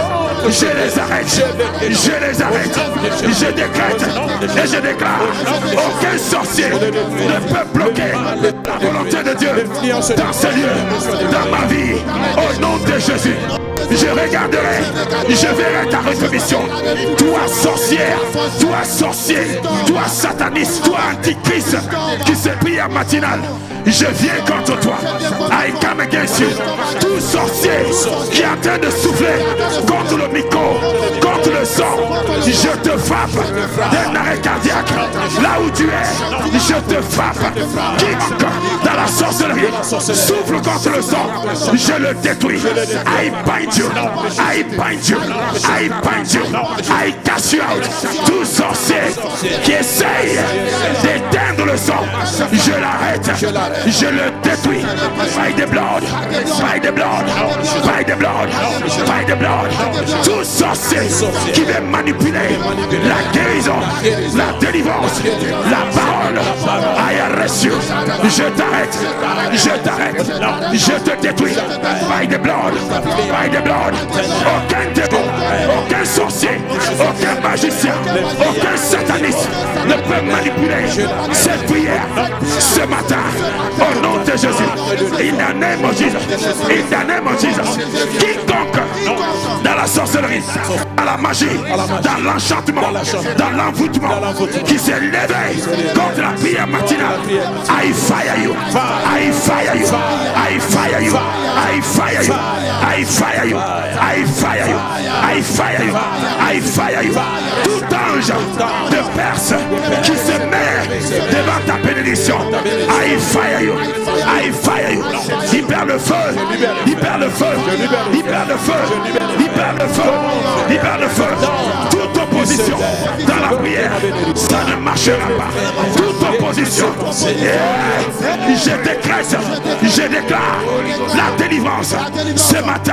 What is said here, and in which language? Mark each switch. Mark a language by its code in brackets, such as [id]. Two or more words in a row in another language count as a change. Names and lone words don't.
[fr] Je les arrête, je les arrête, je décrète et je déclare: aucun sorcier ne peut bloquer la volonté de Dieu dans ce lieu, dans ma vie, au nom de Jésus. Je regarderai, je verrai ta rétribution. Toi sorcière, toi sorcier, toi sataniste, toi antichrist qui se prie à matinale, je viens contre toi. [en] I come against you. [fr] Tout sorcier qui est en train de souffler contre le micro, contre le sang, je te frappe d'un arrêt cardiaque. Là où tu es, je te frappe. Quiconque dans la sorcellerie souffle contre le sang, je le détruis. [en] I bind you, I bind you, I bind you, I cast you out. [fr] Tout sorcier qui essaye d'éteindre le sang, je l'arrête, je le détruis. [en] By the blood, by the blood, by the blood, by the blood. [fr] Tout sorcier qui veut manipuler la guérison, la délivrance, la parole, [en] I arrest you. [fr] Je t'arrête, je t'arrête, je te détruis. [en] By the blood, by the blood. [fr] Aucun démon, aucun sorcier, aucun magicien, aucun sataniste ne peut manipuler cette prière ce matin. Au nom de Jésus, [en] in the name of Jesus, in the name of Jesus. [fr] Quiconque dans la sorcellerie, dans la magie, dans l'enchantement, dans l'envoûtement, qui s'est levé contre la prière matinale, [en] I fire you, I fire you, I fire you, I fire you, I fire you, I fire you, I fire you, I fire you. [fr] Tout ange de Perse qui se met devant ta bénédiction, [en] I fire you, I fire you. [fr] Libère le feu, libère le feu, libère le feu, libère le feu, libère le feu. Toute opposition dans la prière, ça ne marchera pas. Toute opposition, je décrète, je déclare la délivrance ce matin.